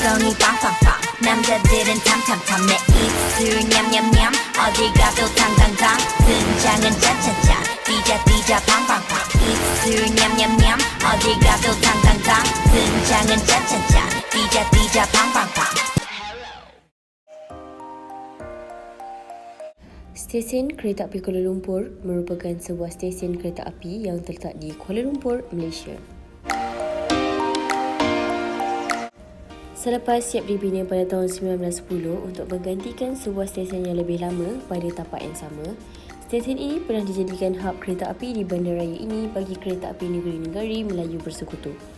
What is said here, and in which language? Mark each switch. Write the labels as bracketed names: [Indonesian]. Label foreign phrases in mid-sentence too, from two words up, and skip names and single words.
[Korean] 눈이 빵빵빵 남자들은 탐탐탐 내 입술 냠냠냠 어딜 가도 당당당 등장은 짜짜짜 띠자 팡팡팡 입술 냠냠냠 어딜 가도 당당당 등장은 짜짜짜 띠자 팡팡팡. [Malay] Stesen Kereta Api Kuala Lumpur merupakan sebuah stesen kereta api yang terletak di Kuala Lumpur, Malaysia. Selepas siap dibina pada tahun 1910 untuk menggantikan sebuah stesen yang lebih lama pada tapak yang sama, stesen ini pernah dijadikan hub kereta api di bandaraya ini bagi kereta api negeri-negari Melayu bersekutu.